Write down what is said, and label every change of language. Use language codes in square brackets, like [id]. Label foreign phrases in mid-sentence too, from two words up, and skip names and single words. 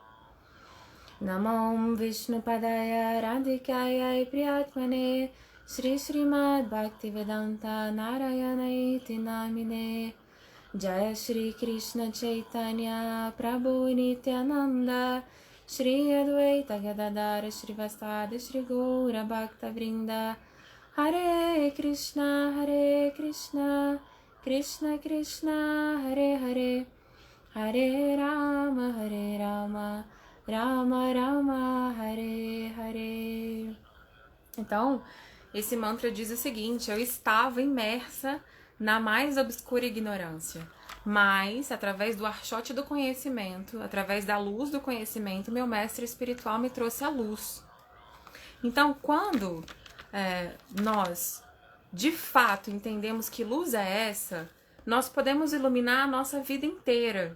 [sa] नमम् विष्णुपादाय राधिकाय प्रियात्मने श्री श्रीमद् भक्तिवेदान्त नारायण इति नामिने जय श्री कृष्ण चैतन्य प्रभु नित्यानन्द श्री अद्वैत गदाधर श्री वास्तद श्री गौर भक्त वृन्द हरे कृष्ण कृष्ण कृष्ण हरे हरे हरे राम राम राम हरे हरे Hare Rama Rama Rama Hare Hare. [pt] Então, esse mantra diz o seguinte: eu estava imersa na mais obscura ignorância, mas através do archote do conhecimento, através da luz do conhecimento, meu mestre espiritual me trouxe a luz. Então, quando nós de fato entendemos que luz é essa, nós podemos iluminar a nossa vida inteira.